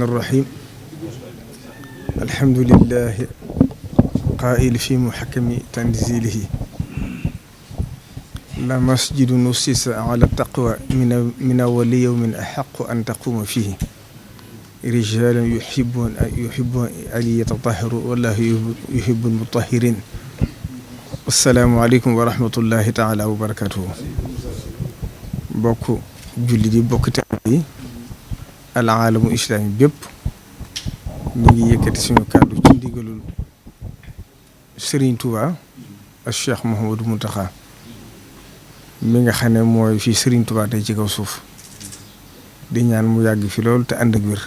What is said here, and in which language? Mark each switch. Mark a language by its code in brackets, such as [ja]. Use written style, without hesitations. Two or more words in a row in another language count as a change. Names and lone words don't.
[ar] الرحيم الحمد لله قائل في محكم تنزيله لا مسجد نسس على التقوى من أول يوم أحق أن تقوم فيه رجال يحبون أن يتطهروا والله يحب المطهرين. السلام عليكم ورحمة الله تعالى وبركاته. [wo] bokk jullit yi bokk taalibe yi [ar] العالم الإسلامي [wo] bépp ñu ngi yëkkati suñu kàddu ci ndigalul Serigne Touba ak Cheikh Mouhamadou Mountakha mi nga xam ne mooy fii Serigne Touba tey ci kaw suuf di ñaan mu yàgg fi lool te ànd ak wér.